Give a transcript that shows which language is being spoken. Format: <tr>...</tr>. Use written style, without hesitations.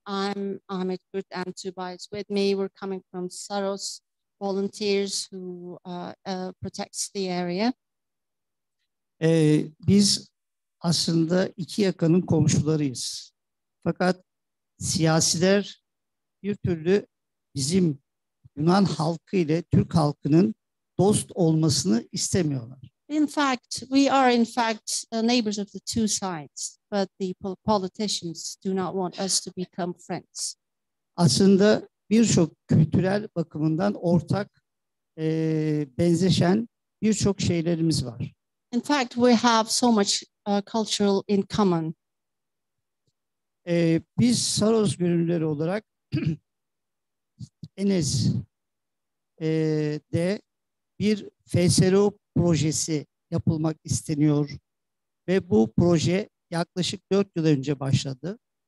<en>I'm Ahmet Kürt and Tuba is with me. We're coming from Saros volunteers who protects the area.</en> <tr>Biz aslında iki yakanın komşularıyız. Fakat siyasiler bir türlü bizim Yunan halkı ile Türk halkının dost olmasını istemiyorlar.</tr> <en>In fact, we are in fact neighbors of the two sides, but the politicians do not want us to become friends.</en> <tr>Aslında birçok kültürel bakımından ortak, benzeşen birçok şeylerimiz var.</tr> <en>In fact, we have so much cultural in common.</en> <tr>Biz Saros gönüllüleri olarak Enes'de bir FSRO projesi yapılmak isteniyor ve bu proje yaklaşık 4 yıl önce başladı.</tr>